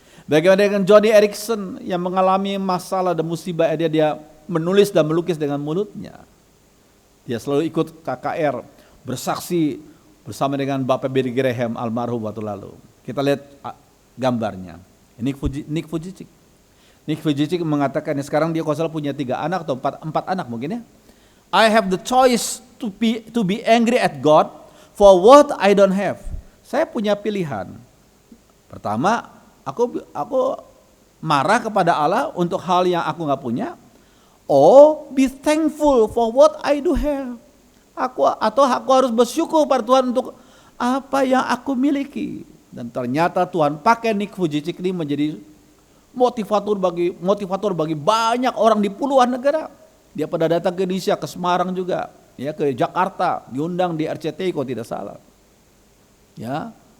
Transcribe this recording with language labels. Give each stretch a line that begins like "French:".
Indonesian: Bagaimana dengan Johnny Erickson yang mengalami masalah dan musibah, dia menulis dan melukis dengan mulutnya. Dia selalu ikut KKR, bersaksi bersama dengan Bapak Billy Graham almarhum waktu lalu. Kita lihat gambarnya. Nick Vujicic. Nick Vujicic mengatakan sekarang dia kalau punya 3 anak atau 4 anak mungkin ya.
English: I have the choice to be angry at God for what I don't have.
Indonesian: Saya punya pilihan. Pertama, aku marah kepada Allah untuk hal yang aku nggak punya.
English: Or be thankful for what I do have.
Indonesian: Aku harus bersyukur pada Tuhan untuk apa yang aku miliki. Dan ternyata Tuhan pakai Nick Vujicic ini menjadi motivator bagi banyak orang di puluhan negara. Dia pada datang ke Indonesia, ke Semarang juga, ya, ke Jakarta, diundang di RCTI kalau tidak salah. Ya.